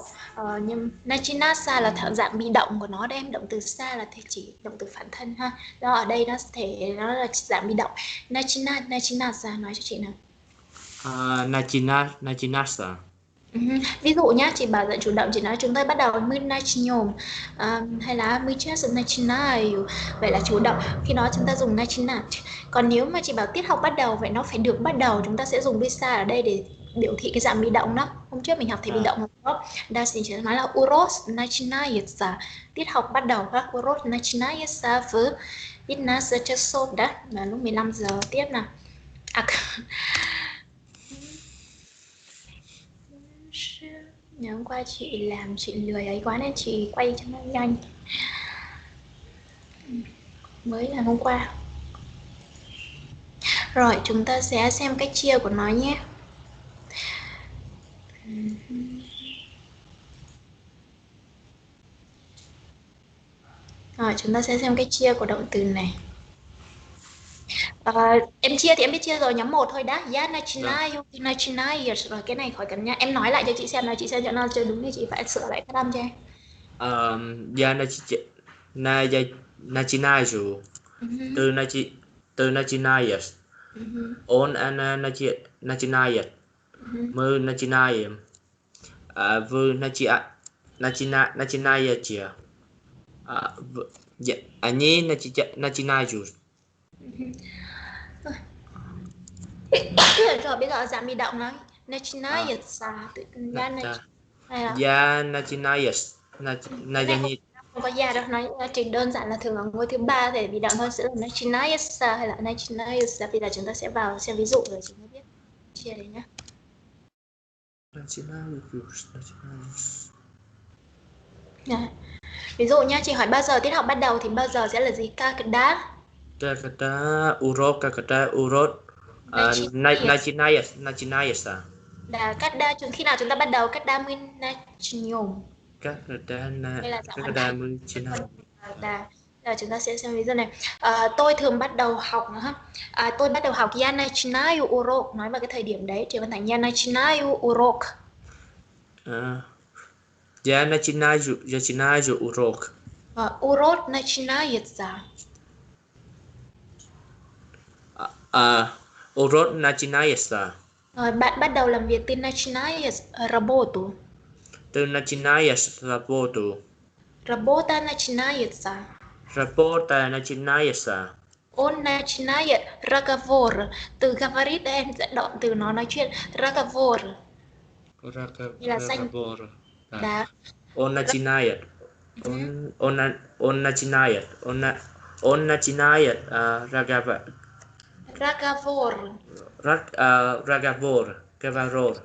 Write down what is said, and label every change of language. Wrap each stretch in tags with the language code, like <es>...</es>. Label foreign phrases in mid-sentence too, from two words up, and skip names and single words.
<vi>Nhưng начинаться là dạng bị động của nó. Đây em động từ xa là chỉ động từ phản thân ha. Đó ở đây nó là dạng bị động. Начинаться nói cho chị nào.</vi> <ru>Начинаться.</ru> <vi>Ví dụ nhá, chị bảo dạng chủ động, chị nói chúng tôi bắt đầu</vi> <ru>мы начнем,</ru> <vi>hay là</vi> <ru>мы сейчас начинаю.</ru> <vi>Vậy là chủ động, khi đó chúng ta dùng начинать. Còn nếu mà chị bảo tiết học bắt đầu, vậy nó phải được bắt đầu, chúng ta sẽ dùng bisa ở đây để biểu thị cái dạng bị động đó. Hôm trước mình học thì bị động rồi. Đây thì chị nói là</vi> <ru>урок начинается,</ru> <vi>tiết học bắt đầu ha.</vi> <ru>Урок начинается в 15 часов</ru> <vi>đó, là lúc 15 giờ tiếp nào. Ngày hôm qua chị làm chị lười ấy quá nên chị quay cho nó nhanh. Mới là hôm qua. Rồi chúng ta sẽ xem cách chia của nó nhé. Rồi chúng ta sẽ xem cách chia của động từ này. Em chia thì em biết chia rồi, nhóm 1 thôi đã.</vi> <ru>Ya начинаю, ты начинаешь.</ru> <vi>Rồi cái này khỏi cần nha. Em nói lại cho chị xem, nói chị xem cho nó chưa đúng thì chị phải sửa lại phát âm cho em.</vi> <ru>Я начинаю. Ты начинаешь. Он начинает. Мы начинаем. Вы начинаете. Они начинают.</ru> <vi>Rồi bây giờ dạng bị động nói начинается.</vi> <ru>Я начинаешь.</ru> <vi>Không có ya đâu, nói chỉ đơn giản là thường ở ngôi thứ 3 để bị động thôi, sẽ là начинается hay là начинается. Bây giờ chúng ta sẽ vào xem ví dụ rồi chúng ta biết chia đấy nhá. Ví dụ nhá, chị hỏi bao giờ tiết học bắt đầu thì bao giờ sẽ là gì?</vi> <ru>Когда урок, начинается.</ru> <vi>Là когда, khi nào chúng ta bắt đầu?</vi> <ru>Когда мы начнем. Когда мы начинаем.</ru> <vi>Giờ chúng ta sẽ xem ví dụ này. Tôi thường bắt đầu học nữa ha. Tôi bắt đầu học</vi> <ru>я начинаю урок,</ru> <vi>nói vào cái thời điểm đấy.</vi> <ru>Chị Văn Thành я начинаю урок. Я начинаю урок. Урок начинается. Урок начинается.</ru> <vi>Rồi bạn bắt đầu làm việc.</vi> <ru>Ты начинаешь работу. Ты начинаешь работу. Работа начинается. Работа начинается. Он начинает разговор.</ru> <vi>Từ говорит em dẫn động từ nó nói chuyện.</vi> <ru>Разговор. Разговор. Да. Он начинает. Он начинает. Он начинает разговор. Разговор. Разговор.</ru>